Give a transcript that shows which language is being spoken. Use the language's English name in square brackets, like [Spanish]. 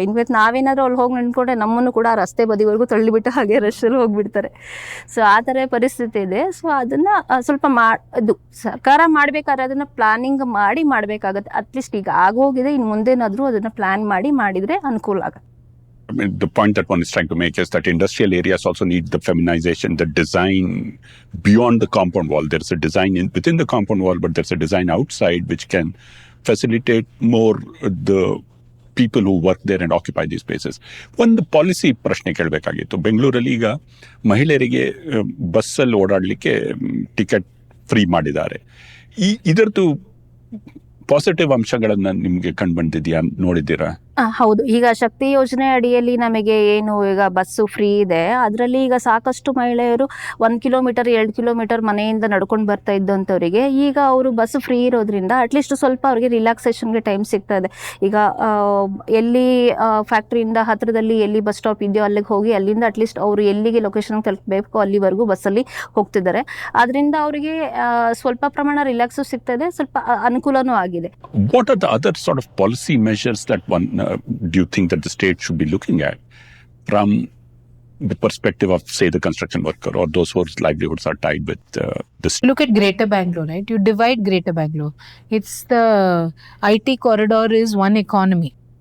[Kannada] ಇನ್ವೇತ್ ನಾವೇನಾದ್ರೂ ಅಲ್ಲಿ ಹೋಗಿ ನಿಂತ್ಕೊಂಡ್ರೆ ನಮ್ಮನ್ನು ಕೂಡ ಆ ರಸ್ತೆ ಬದಿವರೆಗೂ ತಳ್ಳಿಬಿಟ್ಟು ಹಾಗೆ ರಶಲ್ಲಿ ಹೋಗ್ಬಿಡ್ತಾರೆ. ಸೊ ಆ ಥರ ಪರಿಸ್ಥಿತಿ ಇದೆ. ಸೊ ಅದನ್ನ ಸ್ವಲ್ಪ ಅದು ಸರ್ಕಾರ ಮಾಡ್ಬೇಕಾದ್ರೆ ಅದನ್ನ ಪ್ಲಾನಿಂಗ್ ಮಾಡಿ ಮಾಡ್ಬೇಕಾಗತ್ತೆ. ಅಟ್ಲೀಸ್ಟ್ ಈಗ ಆಗೋಗಿದೆ, ಇನ್ನು ಮುಂದೇನಾದ್ರೂ ಅದನ್ನ ಪ್ಲಾನ್ ಮಾಡಿದ್ರೆ ಅನುಕೂಲ ಆಗುತ್ತೆ. [English] I mean, the point that one is trying to make is that industrial areas also need the feminization, the design beyond the compound wall. There's a design within the compound wall, but there's a design outside which can facilitate more the people who work there and occupy these spaces. [Kannada] ಒಂದು policy ಪ್ರಶ್ನೆ ಕೇಳಬೇಕಾಗಿತ್ತು. ಬೆಂಗಳೂರಲ್ಲಿ ಈಗ ಮಹಿಳೆಯರಿಗೆ ಬಸ್ಸಲ್ಲಿ ಓಡಾಡಲಿಕ್ಕೆ ticket free ಮಾಡಿದ್ದಾರೆ. ಇದರದ್ದು positive ಅಂಶಗಳನ್ನ ನಿಮ್ಗೆ ಕಂಡು ಬಂದಿದ್ಯಾ, ನೋಡಿದ್ದೀರಾ? ಹೌದು. ಈಗ ಶಕ್ತಿ ಯೋಜನೆ ಅಡಿಯಲ್ಲಿ ನಮಗೆ ಏನು ಈಗ ಬಸ್ಸು ಫ್ರೀ ಇದೆ, ಅದರಲ್ಲಿ ಈಗ ಸಾಕಷ್ಟು ಮಹಿಳೆಯರು 1 ಕಿಲೋಮೀಟರ್ 2 ಕಿಲೋಮೀಟರ್ ಮನೆಯಿಂದ ನಡ್ಕೊಂಡು ಬರ್ತಾ ಇದ್ದಂಥವರಿಗೆ ಈಗ ಅವರು ಬಸ್ ಫ್ರೀ ಇರೋದ್ರಿಂದ ಅಟ್ಲೀಸ್ಟ್ ಸ್ವಲ್ಪ ಅವ್ರಿಗೆ ರಿಲ್ಯಾಕ್ಸೇಷನ್ಗೆ ಟೈಮ್ ಸಿಗ್ತಾ ಇದೆ. ಈಗ ಎಲ್ಲಿ ಫ್ಯಾಕ್ಟ್ರಿಯಿಂದ ಹತ್ರದಲ್ಲಿ ಎಲ್ಲಿ ಬಸ್ ಸ್ಟಾಪ್ ಇದೆಯೋ ಅಲ್ಲಿಗೆ ಹೋಗಿ ಅಲ್ಲಿಂದ ಅಟ್ಲೀಸ್ಟ್ ಅವರು ಎಲ್ಲಿಗೆ ಲೊಕೇಶನ್ ತಲುಪಬೇಕು ಅಲ್ಲಿವರೆಗೂ ಬಸ್ಸಲ್ಲಿ ಹೋಗ್ತಿದ್ದಾರೆ. ಅದರಿಂದ ಅವರಿಗೆ ಸ್ವಲ್ಪ ಪ್ರಮಾಣ ರಿಲ್ಯಾಕ್ಸು ಸಿಗ್ತಾ ಇದೆ, ಸ್ವಲ್ಪ ಅನುಕೂಲನೂ ಆಗಿದೆ. [English] What are the other sort of policy measures that one do you think that the state should be looking at from the perspective of, say, the construction worker or those whose livelihoods are tied with this? Look at Greater Bangalore, right? You divide Greater Bangalore. It's the IT corridor is one economy.